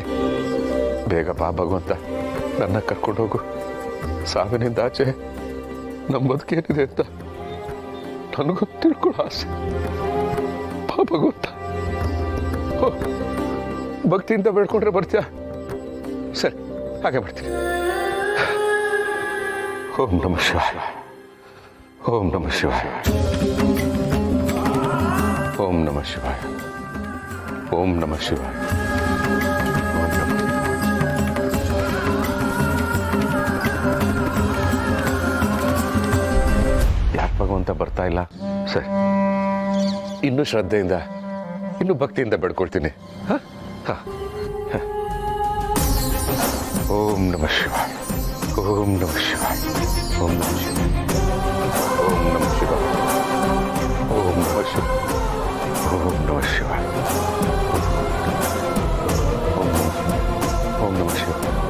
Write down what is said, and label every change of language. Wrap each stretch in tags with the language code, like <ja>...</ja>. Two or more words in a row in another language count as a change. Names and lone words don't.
<kn>ಬೇಗ ಬಾ ಭಗವಂತ, ನನ್ನ ಕರ್ಕೊಂಡು ಹೋಗು. ಸಾವಿನಿಂದ ಆಚೆ ನಮ್ಮ ಬದುಕೇನಿದೆ ಅಂತ ನನಗೂ ತಿಳ್ಕೊಳ್ಳೋ ಆಸೆ. ಬಾ ಭಗವಂತ. ಭಕ್ತಿಯಿಂದ ಬೇಡ್ಕೊಂಡ್ರೆ ಬರ್ತೀಯ? ಸರಿ, ಹಾಗೆ ಬರ್ತೀನಿ.</kn> <sa>ಓಂ ನಮಃ ಶಿವಾಯ, ಓಂ ನಮಃ ಶಿವಾಯ, ಓಂ ನಮಃ ಶಿವಾಯ, ಓಂ ನಮಃ ಶಿವಾಯ.</sa> <kn>ಯಾಕೆ ಭಗವಂತ ಬರ್ತಾ ಇಲ್ಲ? ಸರಿ, ಇನ್ನೂ ಶ್ರದ್ಧೆಯಿಂದ, ಇನ್ನೂ ಭಕ್ತಿಯಿಂದ ಬೇಡ್ಕೊಳ್ತೀನಿ.</kn> <sa>ಓಂ ನಮಃ ಶಿವಾಯ, ಓಂ ನಮಃ ಶಿವಾಯ, ಓಂ ನಮಃ ಶಿವಾಯ, ಓಂ ನಮಃ ಶಿವಾಯ, ಓಂ ನಮಃ ಶಿವಾಯ, ಓಂ ನಮಃ ಶಿವಾಯ, ಓಂ ನಮಃ ಶಿವಾಯ.</sa>